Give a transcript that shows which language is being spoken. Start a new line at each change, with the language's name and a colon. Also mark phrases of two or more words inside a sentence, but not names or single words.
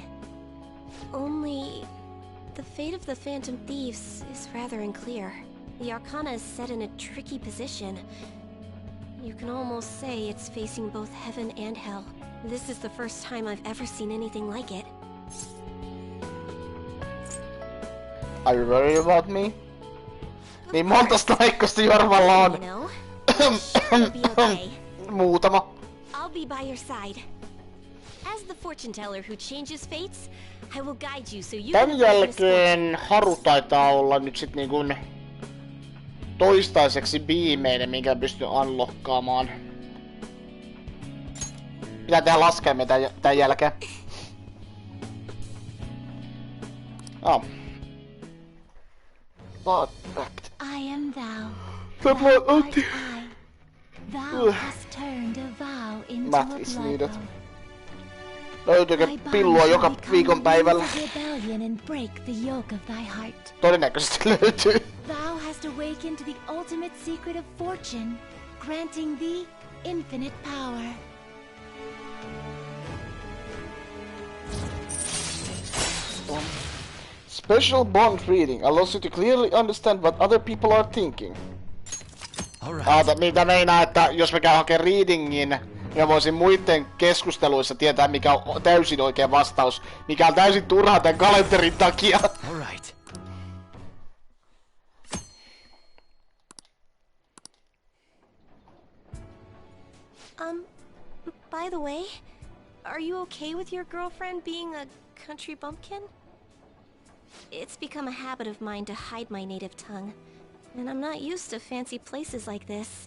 English: Only, the fate of the Phantom Thieves is rather unclear. The Arcana is set in a tricky position. You can almost say it's facing both heaven and hell. This is the first time I've ever seen anything like it. Are you worried about me?
Finnish: Niin montas naikkosta Jormalla on? Muutama.
English: I'll be by your side. As the fortune teller who changes fates, I will guide you so you can
Finnish: Tän jälkeen Haru taitaa olla nyt sit niinkun toistaiseksi viimeinen, minkä pystyn unlockkaamaan. Pitää tehdä laskelmia tän jälkeen.
English: I am thou. Thou hast turned a vow into a blood oath.
Finnish: Löytyykö pillua joka viikon päivällä? Todennäköisesti löytyy.
English: Thou hast awakened to the ultimate secret of fortune, granting thee infinite power. Special bond reading allows you to clearly understand what other people are thinking.
Finnish: Mitä meinaa, että jos mä käyn hakemaan readingin, ja voisin muiden keskusteluissa tietää, mikä on täysin oikea vastaus, mikä on täysin turhaa tän kalenterin takia.
English: By the way, are you okay with your girlfriend being a country bumpkin? It's become a habit of mine to hide my native tongue, and I'm not used to fancy places like this.